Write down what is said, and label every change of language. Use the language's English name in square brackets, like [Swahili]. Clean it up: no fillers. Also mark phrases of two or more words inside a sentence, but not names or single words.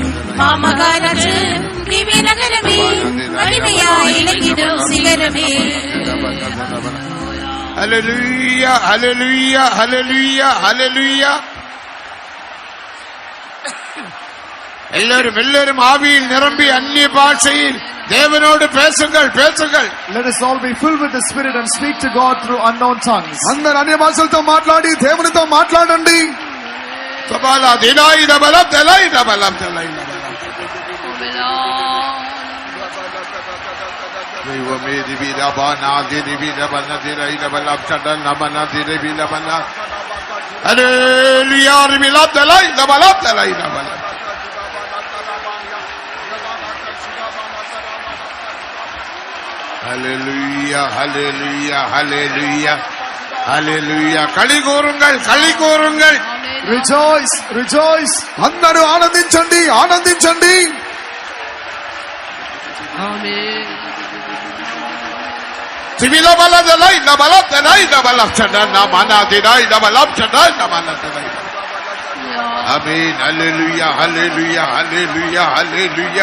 [Tamil] மாமகாராஜன் திவ்ய நகரமே, மகிமையாய் இலங்கிடும் சிகரமே. ஹல்லேலூயா ஹல்லேலூயா ஹல்லேலூயா ஹல்லேலூயா. எல்லாரும் ஆவியில் நிரம்பி அந்நிய பாஷையில் தேவனோடு பேசுங்கள் பேசுங்கள். [English] Let us all be filled with the Spirit and speak to God through unknown tongues. [Telugu] అందరూ అన్య భాషలతో మాట్లాడి దేవునితో మాట్లాడండి. సబాలా దినాయి దబలం దలై దబలం దలై దబలం. దైవమే దివిదబనా దివిదబనా దిరై దబలం చదన నమన దివిదబనా. హల్లెలూయా రిబిలం దలై దబలం దలై దబలం. [Tamil] ஹல்லேலூயா ஹல்லேலூயா ஹல்லேலூயா ஹல்லேலூயா. களி கூறுங்கள் களி கூறுங்கள். [English] Rejoice, rejoice. [Telugu] అందరూ ఆనందించండి ఆనందించండి. [Tamil] ஆமென். திவிலபலதலை நபலதலை நபலச்சடன மனதினை நபலச்சடன நபலதலை. ஆமென். ஹல்லேலூயா ஹல்லேலூயா ஹல்லேலூயா ஹல்லேலூயா.